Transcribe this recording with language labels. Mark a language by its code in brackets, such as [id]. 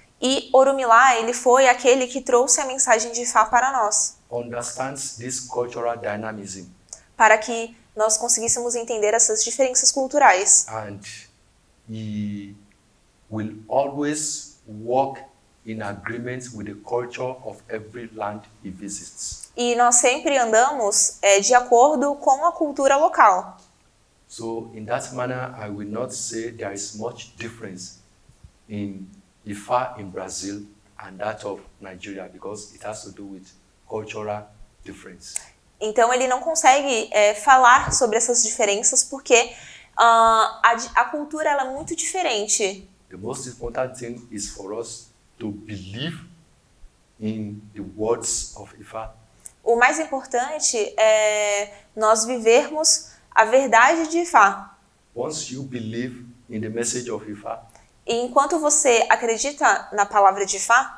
[pt] E Orunmila, ele foi aquele que trouxe a mensagem de Ifá para nós, [en] understands this cultural dynamism [pt] para que nós conseguíssemos entender essas diferenças culturais. [en] and he will always work in agreement with the culture of every land he visits. [pt] E nós sempre andamos de acordo com a cultura local. [en] So in that manner, I will not say there is much difference in Ifa in Brazil and that of Nigeria because it has to do with cultural difference. [pt] Então ele não consegue falar sobre essas diferenças porque a cultura ela é muito diferente. [en] The most important thing is for us to believe in the words of Ifa. [pt] O mais importante é nós vivermos a verdade de Ifá. [en] Once you believe in the message of Ifa, [pt] E enquanto você acredita na palavra de Ifá,